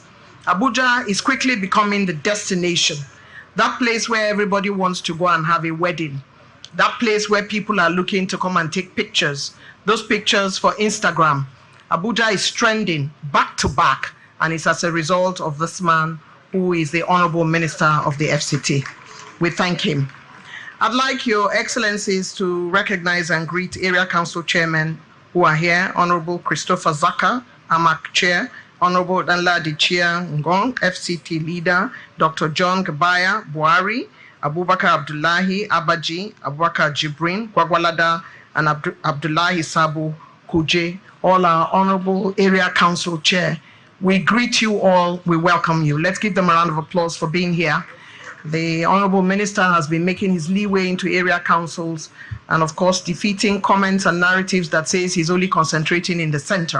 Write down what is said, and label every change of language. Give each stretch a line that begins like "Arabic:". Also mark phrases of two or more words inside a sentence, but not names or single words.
English: Abuja is quickly becoming the destination, that place where everybody wants to go and have a wedding, that place where people are looking to come and take pictures, those pictures for Instagram. Abuja is trending back to back, and it's as a result of this man who is the Honorable Minister of the FCT. We thank him. I'd like Your Excellencies to recognize and greet Area Council Chairmen who are here: Honorable Christopher Zaka, AMAC Chair; Honorable Danladi Chia Ngong, FCT Leader; Dr. John Gabaya Buhari, Abubakar Abdullahi Abaji, Abubakar Jibrin Gwagwalada, and Abdullahi Sabu Kuje, all our Honorable Area Council Chair. We greet you all, we welcome you. Let's give them a round of applause for being here. The Honorable Minister has been making his leeway into area councils and of course defeating comments and narratives that says he's only concentrating in the center.